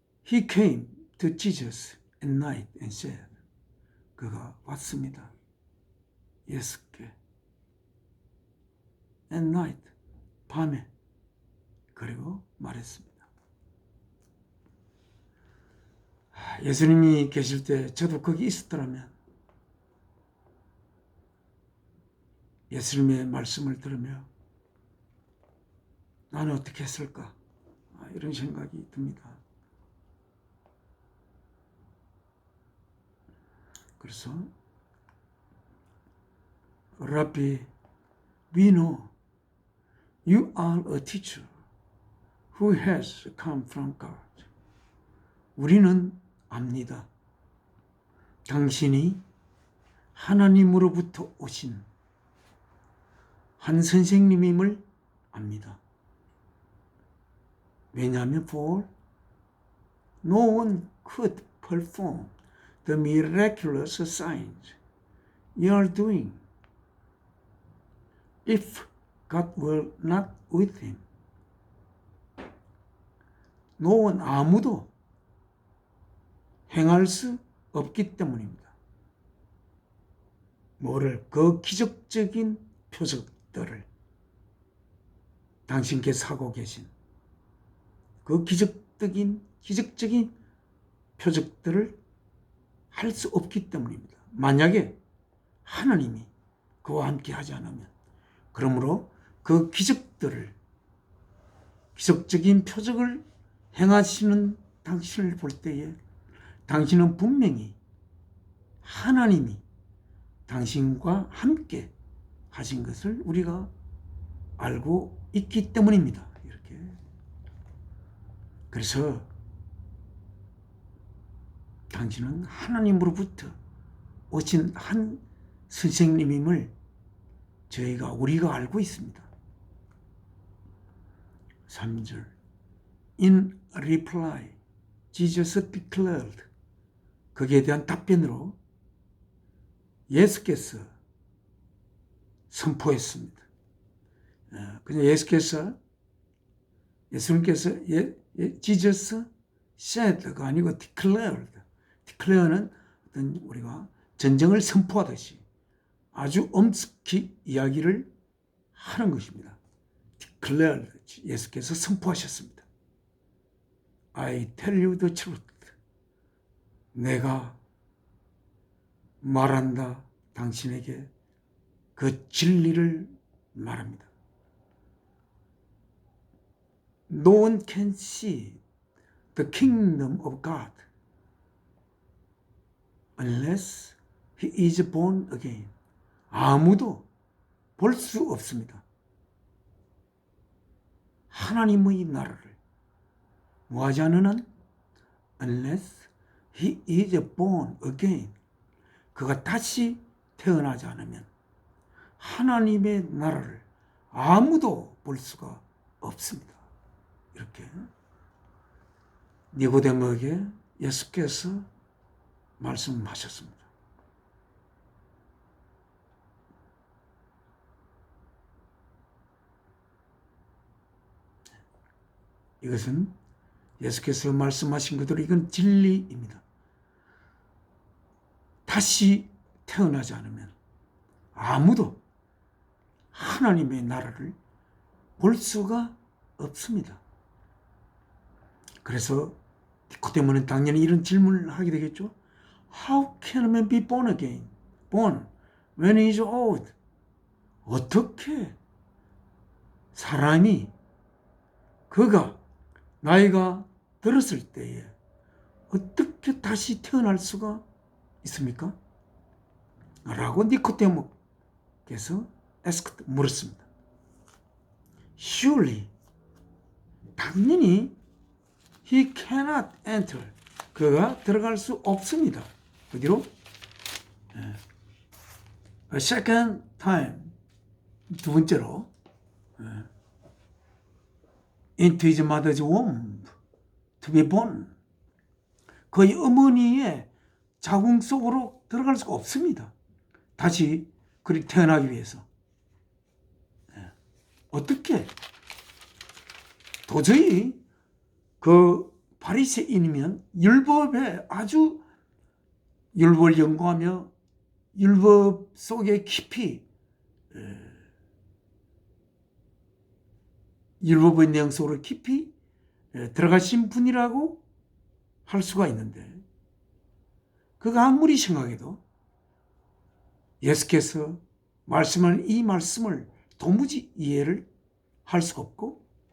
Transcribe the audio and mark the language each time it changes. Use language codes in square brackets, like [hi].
[en] He came to Jesus at night and said, [ko] 그가 왔습니다. 예수께 [en] at night, [ko] 밤에, 그리고 말했습니다. 예수님이 계실 때 저도 거기 있었더라면 예수님의 말씀을 들으며 나는 어떻게 했을까? 이런 생각이 듭니다. 그래서 [en] Rabbi, we know you are a teacher who has come from God. [ko] 우리는 압니다. 당신이 하나님으로부터 오신 한 선생님임을 압니다. 왜냐하면 [en] for no one could perform the miraculous signs you are doing if God were not with him. No one, [ko] 아무도 행할 수 없기 때문입니다. 뭐를? 그 기적적인 표적들을 당신께서 하고 계신 그 기적적인 표적들을 할 수 없기 때문입니다. 만약에 하나님이 그와 함께 하지 않으면, 그러므로 그 기적적인 표적을 행하시는 당신을 볼 때에 당신은 분명히 하나님이 당신과 함께 하신 것을 우리가 알고 있기 때문입니다. 이렇게. 그래서 당신은 하나님으로부터 오신 한 선생님임을 우리가 알고 있습니다. 3절. [en] In reply, Jesus declared. [ko] 거기에 대한 답변으로 예수께서 선포했습니다. 그냥 예수님께서 [en] Jesus said [ko] 가 아니고 [en] declared. [ko] declare는 어떤 우리가 전쟁을 선포하듯이 아주 엄숙히 이야기를 하는 것입니다. [en] declared. [ko] 예수께서 선포하셨습니다. [en] I tell you the truth. [ko] 내가 말한다. 당신에게 그 진리를 말합니다. [en] No one can see the kingdom of God unless he is born again. [ko] 아무도 볼 수 없습니다. 하나님의 나라를 뭐하지 않은 한 [en] unless he is born again. [ko] 그가 다시 태어나지 않으면 하나님의 나라를 아무도 볼 수가 없습니다. 이렇게 니고데모에게 예수께서 말씀하셨습니다. 이것은 예수께서 말씀하신 그대로 이건 진리입니다. 다시 태어나지 않으면 아무도 하나님의 나라를 볼 수가 없습니다. 그래서 니코데모는 당연히 이런 질문을 하게 되겠죠. [en] How can a man be born again? Born when he is old? [ko] 어떻게 사람이 그가 나이가 들었을 때에 어떻게 다시 태어날 수가 있습니까? 라고 니코데모께서 물었습니다. [en] Surely, [ko] 당연히 [en] he cannot enter. [ko] 그가 들어갈 수 없습니다. 어디로? [en] A second time. [ko] 두 번째로. [en] into his mother's womb to be born. [ko] 그의 어머니의 자궁 속으로 들어갈 수가 없습니다. 다시 그리 태어나기 위해서. 어떻게? 도저히 그 바리새인이면 율법에 아주 율법을 연구하며 율법 속에 깊이 율법의 내용 속으로 깊이 들어가신 분이라고 할 수가 있는데 그가 아무리 생각해도 예수께서 말씀하는 이 말씀을 도무지 이해를 할 수가 없고